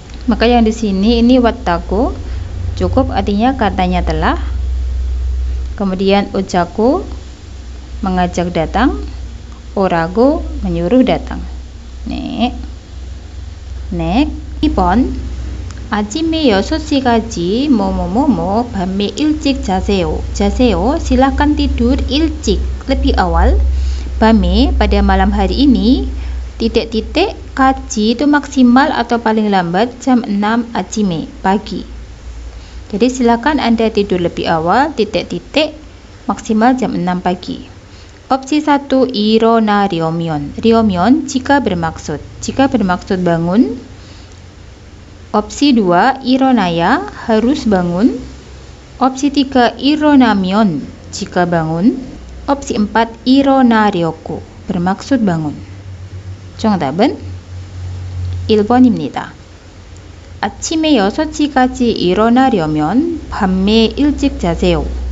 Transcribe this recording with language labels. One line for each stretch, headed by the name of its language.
Indonesian: Maka yang di sini ini 왔다고 cukup artinya katanya telah. Kemudian 오자고 mengajak datang, 오라고 menyuruh datang. Nek.
Korean: 2번 아침에 6시까지 뭐뭐뭐뭐 밤에 일찍 자세요.
Indonesian: Silahkan tidur ilcik, lebih awal. 밤에 pada malam hari ini titik-titik kaji itu maksimal atau paling lambat jam 6 아침에 pagi. Jadi silakan Anda tidur lebih awal titik-titik maksimal jam 6 pagi. Opsi 1 일어나려면. jika bermaksud bangun. Opsi 2 일어나야 harus bangun. Opsi 3 일어나면 jika bangun. Opsi 4 일어나려고 bermaksud bangun.
Korean: 정답은 1번입니다. 아침에 6시까지 일어나려면 밤에 일찍 자세요.